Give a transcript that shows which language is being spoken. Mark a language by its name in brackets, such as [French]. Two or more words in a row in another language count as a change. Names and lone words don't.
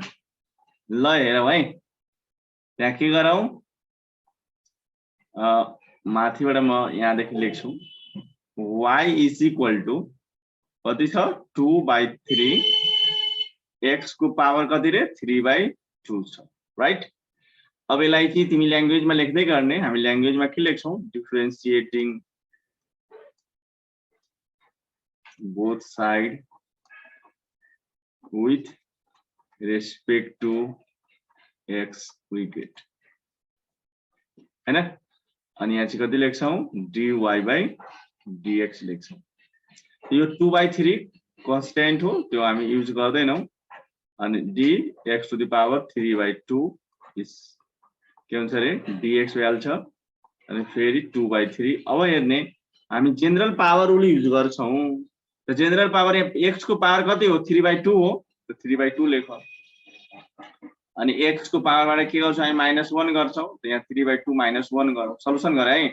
[Nepali] ल हेरौँ है, त्यहाँ के गरौँ, माथिबाट म यहाँदेखि लेख्छु y = कति छ 2/3 x को पावर कति रे 3/2 छ, राइट। अब यसलाई चाहिँ तिमी ल्याङ्ग्वेजमा लेख्दै गर्ने, हामी ल्याङ्ग्वेजमा के लेख्छौँ, [English] differentiating both side with respect to x we get, [Nepali] हैन। अनि यहाँ चाहिँ कति लेख्छौँ dy/dx लेख्छौँ। यो 2/3 कन्स्टेन्ट हो, त्यो हामी युज गर्दैनौँ। अनि dx⁵3/2 इस के हुन्छ रे dx भइहाल्छ, अनि फेरि 2/3। अब हेर्ने हामी [English] general power rule [Nepali] युज गर्छौँ, त [English] general power [Nepali] x को पावर कति हो 3/2 हो, त 3/2 लेख। अनि x को पावरबाट के गर्छौँ हामी -1 गर्छौँ, त यहाँ 3/2 -1 गरौँ, सल्युसन गर है।